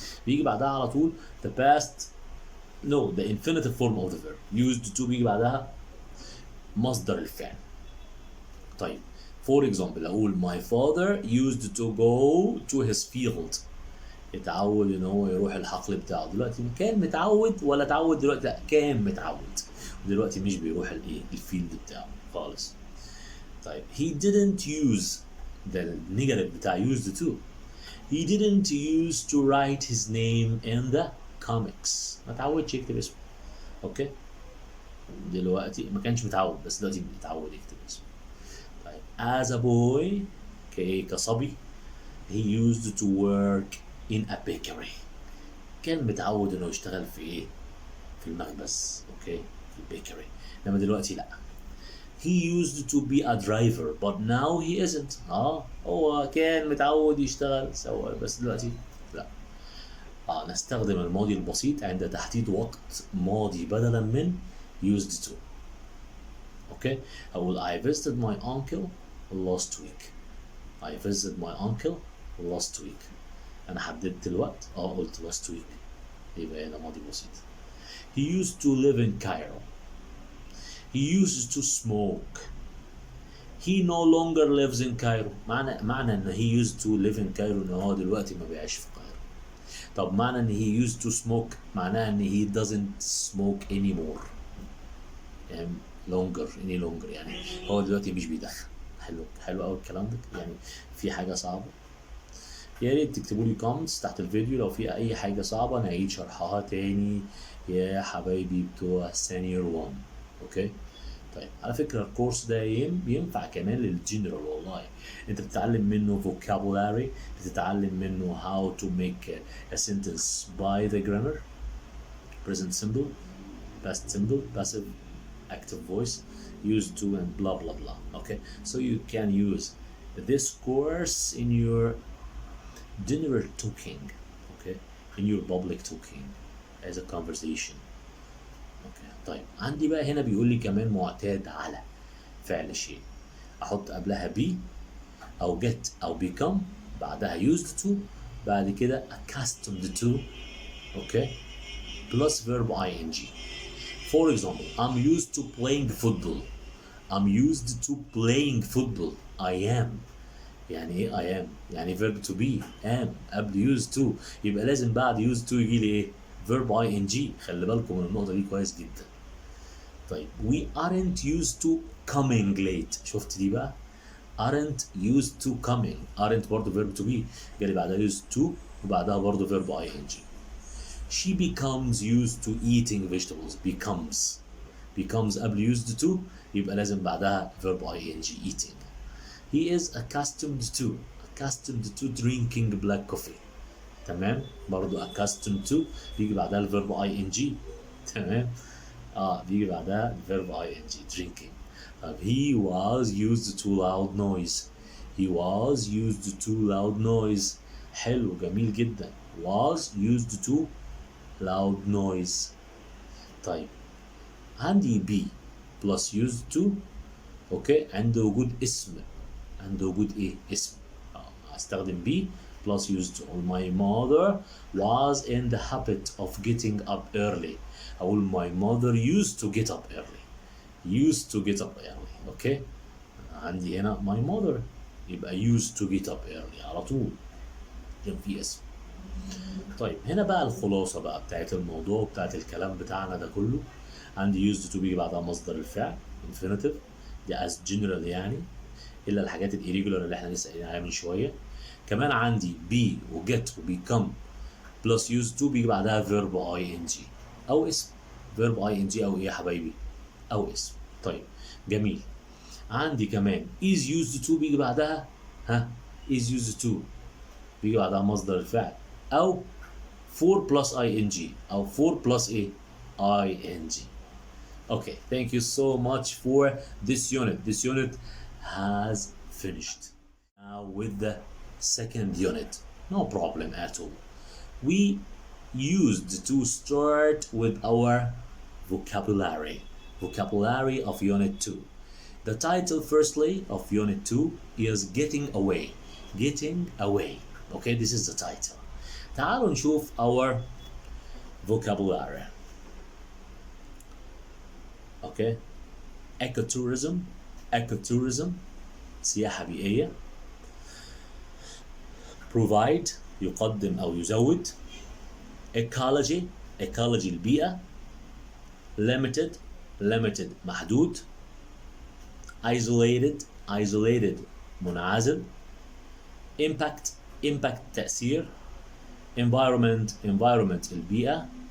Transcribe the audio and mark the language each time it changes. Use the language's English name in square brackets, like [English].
[Arabic] بيجي بعدها على طول [English] the past the infinitive form of the verb. [Arabic] used to بيجي بعدها مصدر الفعل. [English] طيب for example أقول my father used to go to his field. [Arabic] يتعود ان هو يروح الحقل بتاعه. دلوقتي كان متعود ولا اتعود دلوقتي؟ لا كان متعود ودلوقتي مش بيروح الفيلد بتاعه خالص. [English] طيب he didn't use [Arabic] ده النيجاتيف بتاع [English] used to. He didn't use to write his name in the comics. [Arabic] ما تعودش يكتب اسمه. اوكي. دلوقتي ما كانش متعود بس دلوقتي متعود يكتب اسمه. [English] طيب as a boy كصبي he used to work in a bakery. [Arabic] كان متعود انه يشتغل في في المخبز. اوكي في البيكري. انما دلوقتي لا. [English] He used to be a driver but now he isn't. [Arabic] هو كان متعود يشتغل سواق بس دلوقتي لا. نستخدم الماضي البسيط عند تحديد وقت ماضي بدلا من used to. اوكي. [English] أقول I visited my uncle last week. I visited my uncle last week. [Arabic] أنا حددت الوقت. [English] قلت last week. [Arabic] يبقى هنا ماضي بسيط. [English] He used to live in Cairo. He used to smoke. He no longer lives in Cairo. [Arabic] معنى ان [English] he used to live in Cairo [Arabic] ان هو دلوقتي ما بيعيش في القاهرة. طب معنى ان [English] he used to smoke [Arabic] معناه ان [English] he doesn't smoke anymore. [Arabic] يعني any longer يعني هو دلوقتي مش بيدخن. حلو قوي الكلام ده. يعني في حاجة صعبة يا ريت تكتبوا لي كومنتس تحت الفيديو لو في اي حاجة صعبة نعيد شرحها تاني يا حبايبي بتوع سينيور 1. اوكي. طيب على فكرة الكورس ده ينفع كمان للجنرال والله. انت بتتعلم منه [English] vocabulary، [Arabic] بتتعلم منه [English] how to make a sentence by the grammar, present simple, past simple, passive, active voice, used to and blah blah blah. Okay, so you can use this course in your general talking, okay, in your public talking. as a conversation. [Arabic] اوكي طيب عندي بقى هنا بيقول لي كمان معتاد على فعل شيء، احط قبلها be او get او become، بعدها used to، بعد كده accustomed to. [English] Okay plus verb ing. For example, I'm used to playing football. I'm used to playing football. I am. [Arabic] يعني ايه I am؟ يعني verb to be am قبل used to، يبقى لازم بعد used to يجي لي ايه؟ verb ing. خلي بالكم من النقطة دي كويس جدا. [English] طيب we aren't used to coming late. [Arabic] شفت دي بقى؟ [English] aren't used to coming. [Arabic] aren't برضه verb to be، جالي بعدها used to وبعدها برضه verb ing. [English] She becomes used to eating vegetables. becomes قبل used to يبقى لازم بعدها verb ing eating. He is accustomed to drinking black coffee. [Arabic] تمام برضو accustomed to بيجي بعدها الverb ing. تمام بيجي بعدها الverb ing drinking. [English] طب he was used to loud noise. he was used to loud noise. [Arabic] حلو جميل جدا. [English] was used to loud noise. طيب عندي be plus used to. [Arabic] اوكي عند وجود اسم، عند وجود ايه؟ اسم. [English] هستخدم be plus used to. My mother was in the habit of getting up early. اقول my mother used to get up early. [Arabic] اوكي عندي هنا my mother يبقى [English] used to get up early [Arabic] على طول عشان في اسم. طيب هنا بقى الخلاصة بقى بتاعت الموضوع بتاعت الكلام بتاعنا ده كله. عندي used to بيجي بعدها مصدر الفعل infinitive دي as general يعني، الا الحاجات الirregular اللي احنا لسه قايلين عليها من شويه. كمان عندي be وget وbecome plus used to بيجي بعدها verb ing او اسم. verb ing او ايه يا حبايبي؟ او اسم. طيب جميل. عندي كمان is used to بيجي بعدها is used to بيجي بعدها مصدر الفعل او for plus ing او for plus ايه؟ ing. [English] Okay, thank you so much for this unit. This unit has finished. Now with the second unit, no problem at all. We used to start with our vocabulary of unit 2. The title firstly of unit 2 is getting away. Okay, this is the title. [Arabic] تعالوا نشوف [English] our vocabulary. Okay, ecotourism سياحة بيئية. [Arabic] provide يقدم أو يزود. ecology البيئة. limited محدود. isolated منعزل. impact تأثير. environment البيئة.